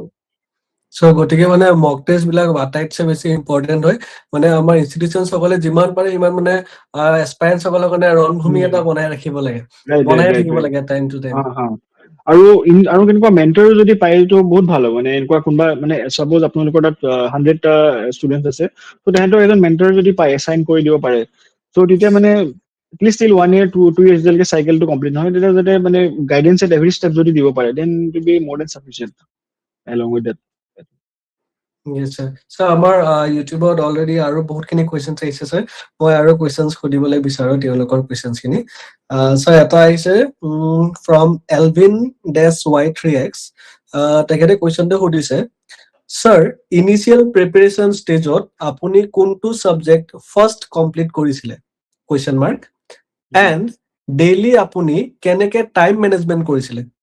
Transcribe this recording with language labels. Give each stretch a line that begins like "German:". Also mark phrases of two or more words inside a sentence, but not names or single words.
Assamese: চ' গতিকে মানে
English: mock test
Assamese: বিলাক আটাইতছে বেছি ইম্পৰ্টেণ্ট হয় মানে আমাৰ ইনষ্টিটিউচন সকলে যিমান পাৰে সিমান মানে এছপাইৰেণ্টছ সকলৰ কাৰণে ৰণভূমি এটা বনাই ৰাখিব লাগে বনাই থাকিব লাগে
English: time to time
Assamese: আৰু কেনেকুৱা মেণ্টৰ যদি পায় তো বহুত ভাল হ'ব মানে এনেকুৱা কোনোবা মানে চাপোজ আপোনালোকৰ তাত 100টা ষ্টুডেণ্ট আছে ত' তেহেঁতৰ এজন মেণ্টৰ যদি পায় এছাইন কৰি দিব পাৰে চ' তেতিয়া মানে
English: at least till 1 year 2 years
Assamese: যেতিয়ালৈকে চাইকেলটো কমপ্লিট নহয় তেতিয়া যাতে মানে
English: guidance at every step
Assamese: যদি দিব পাৰে
English: then it be more than sufficient along with that Yes, sir. So,
Assamese: আমাৰ ইউটিউবত অলৰেডি আৰু বহুতখিনি কুৱেশ্যনছ আহিছে স্যাৰ মই আৰু কুৱেশ্যনছ সুধিবলৈ বিচাৰো তেওঁলোকৰ কুৱেশ্যনছ খিনি স্যাৰ এটা আহিছে ফ্ৰম এলভিন -Y3X তেখেতে কুৱেশ্যনটো সুধিছে স্যাৰ
English: initial preparation stage
Assamese: আপুনি কোনটো
English: subject first complete
Assamese: কৰিছিলে
English: question mark and daily
Assamese: আপুনি কেনেকে
English: time management
Assamese: কৰিছিলে